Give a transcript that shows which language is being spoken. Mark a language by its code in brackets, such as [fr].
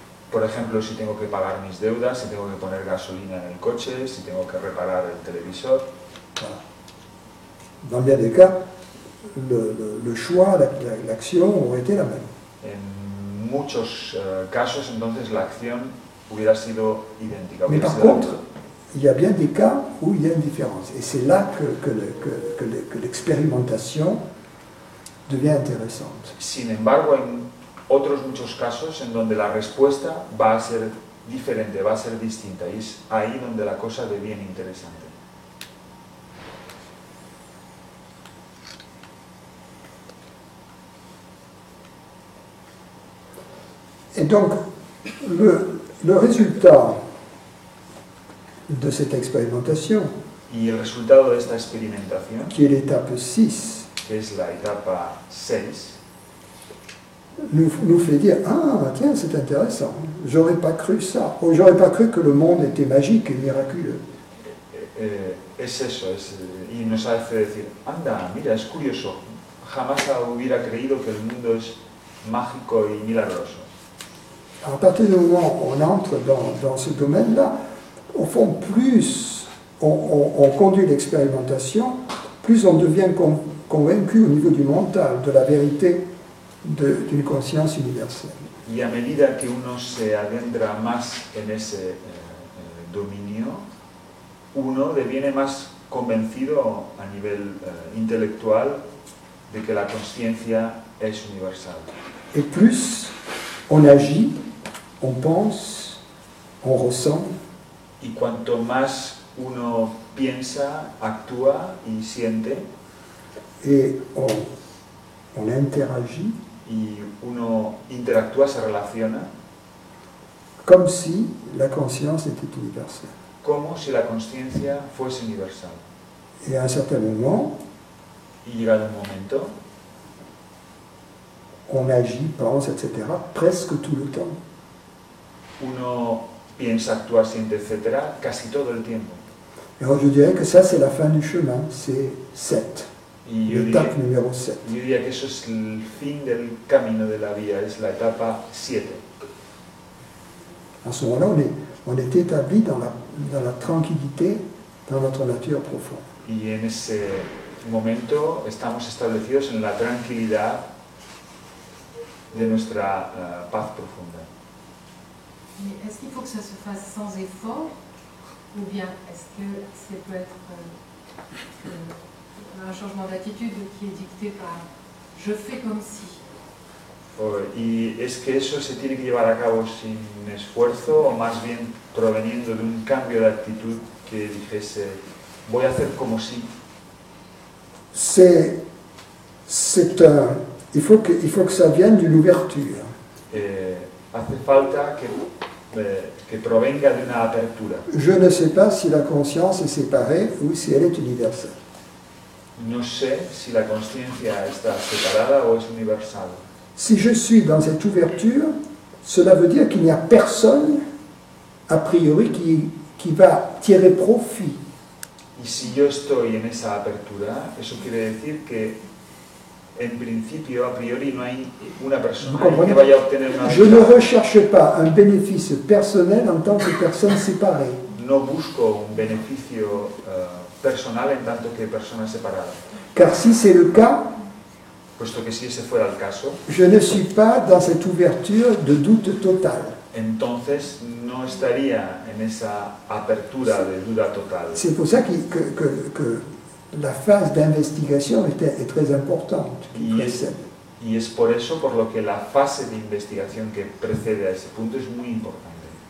[es] Por ejemplo, si tengo que pagar mis deudas, si tengo que poner gasolina en el coche, si tengo que reparar el televisor. [fr] Voilà. Dans bien des cas, le choix, l'action aurait été la même. [es] En muchos casos, entonces, la acción hubiera sido idéntica. [fr] Mais [es] Hubiera [fr] par [es] sido [fr] contre, il y a bien des cas où il y a une différence. Et c'est là que l'expérimentation devient intéressante. [es] Sin embargo, hay otros muchos casos en donde la respuesta va a ser diferente, va a ser distinta. Y es ahí donde la cosa deviene interesante. [fr] Et donc, le résultat de cette expérimentation, [es] Y el resultado de esta experimentación, [fr] qui est l'étape 6, [es] que es la etapa 6, [fr] nous fait dire « Ah, tiens, c'est intéressant, j'aurais pas cru ça, ou j'aurais pas cru que le monde était magique et miraculeux. » [es] es eso, y nos hace decir, anda, mira, es curioso, jamás hubiera creído que el mundo es mágico y milagroso. [fr] À partir du moment où on entre dans ce domaine-là, au fond, plus on conduit l'expérimentation, plus on devient convaincu au niveau du mental de la vérité d'une conscience universelle. [es] Y a medida que uno se adentra más en ese dominio, uno deviene más convencido a nivel intelectual de que la conciencia es universal. [fr] Et plus on agit, on pense, on ressent, [es] Y cuanto más uno piensa, actúa y siente, [fr] et on interagit, [es] y uno interactúa, se relaciona, [fr] comme si la conscience était universelle. [es] como si la conciencia fuese universal. [fr] Et à un certain moment, [es] Y llegado un momento, [fr] on agit, pense, etc., presque tout le temps. [es] uno piensa, actúa, siente, etc., casi todo el tiempo. [fr] Et alors je dirais que ça, c'est la fin du chemin, c'est 7, [es] Y yo [fr] l'étape numéro 7. [es] diría que eso es el fin del camino de la vía, es la etapa 7. [fr] À ce moment-là, on est établi dans la tranquillité, dans notre nature profonde. [es] Y en ese momento estamos establecidos en la tranquilidad de nuestra paz profunda. [fr] Mais est-ce qu'il faut que ça se fasse sans effort, ou bien est-ce que ça peut être un changement d'attitude qui est dicté par « je fais comme si ». [es] Y es que eso se tiene que llevar a cabo sin esfuerzo, o más bien proveniendo de un cambio de actitud que dijese, voy a hacer como si. [fr] Il faut que ça vienne d'une ouverture. [es] Hace falta que provenga de una apertura. [fr] Je ne sais pas si la conscience est séparée ou si elle est universelle. [es] No sé si la conciencia está separada o es universal. [fr] Si je suis dans cette ouverture, cela veut dire qu'il n'y a personne, a priori, qui va tirer profit. [es] Y si yo estoy en esa apertura, eso quiere decir que en principio, a priori, no hay una persona que vaya a obtener una [fr] Je ne recherche pas un bénéfice personnel en tant que personne séparée. [es] No busco un beneficio personal en tanto que persona separada. [fr] Car si c'est le cas, [es] Puesto que si ese fuera el caso, [fr] je ne suis pas dans cette ouverture de doute total. [es] entonces no estaría en esa apertura de duda total. [fr] C'est pour ça que la phase d'investigation est très importante, qui précède. [es] Y es por eso por lo que la fase de investigación que precede a ese punto es muy importante.